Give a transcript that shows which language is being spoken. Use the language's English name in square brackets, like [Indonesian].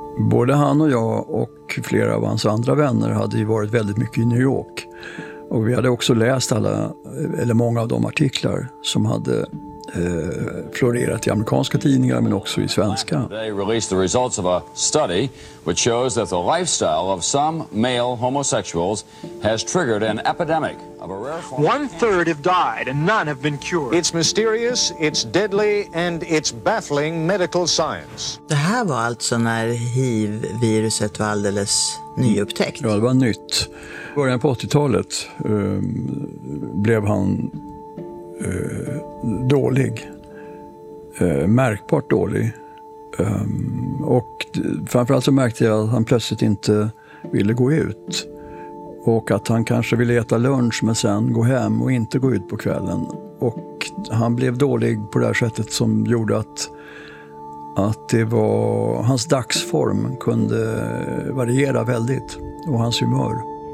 [Swedish] Både han och jag och flera av hans andra vänner hade ju varit väldigt mycket i New York. Och vi hade också läst många av de artiklar som hade florerat i amerikanska tidningar men också i svenska. [English] They released the results of a study which shows that the lifestyle of some male homosexuals has triggered an epidemic of a rare form. One third have died and none have been cured. It's mysterious, it's deadly and it's baffling medical science. [Swedish] Det här var alltså när HIV-viruset var alldeles nyupptäckt. Ja, det var nytt. I början på 80-talet blev han dålig, märkbart dålig, och framförallt så märkte jag att han plötsligt inte ville gå ut och att han kanske ville äta lunch men sen gå hem och inte gå ut på kvällen, och han blev dålig på det här sättet som gjorde att det var hans dagsform kunde variera väldigt och hans humör.